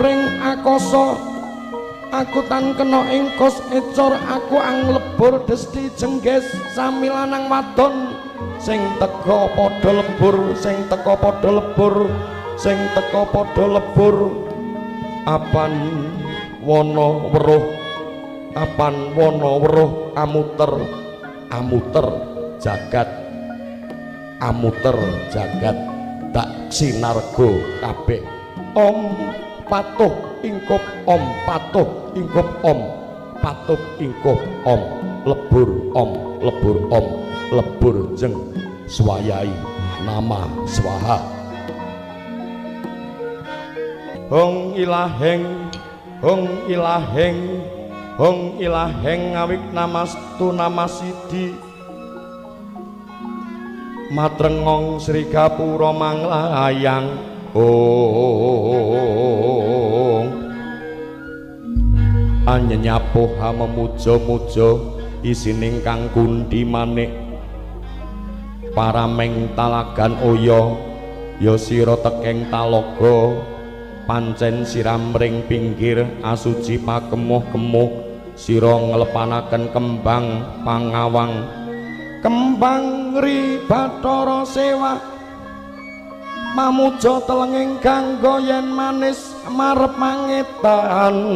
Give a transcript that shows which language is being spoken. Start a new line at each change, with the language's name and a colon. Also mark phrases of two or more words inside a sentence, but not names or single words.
Javanese: ring akasa aku tan kena ing kos ecor aku anglebur desti jengges sami lanang wadon sing teka padha lebur sing teka padha lebur sing teka padha lebur apan wana weruh apan wana weruh amuter amuter jagat tak sinarga kabeh Om patuh ingkup Om patuh ingkup Om patuh ingkup Om lebur Om lebur Om lebur jeng swayai nama swaha hong ilaheng hong ilaheng hong ilaheng awik namastu namasidi matrengong Sri Gapura manglayang ong anyenyapuh memuja-muja isining kang kundi manik parameng talagan oya ya sira tekeng talaga pancen siram ring pinggir asuci pakemuh-kemuh sira nglepanaken kembang pangawang kembang ri Bathara Sewa mamuja telenging kanggo yen manis marep mangetan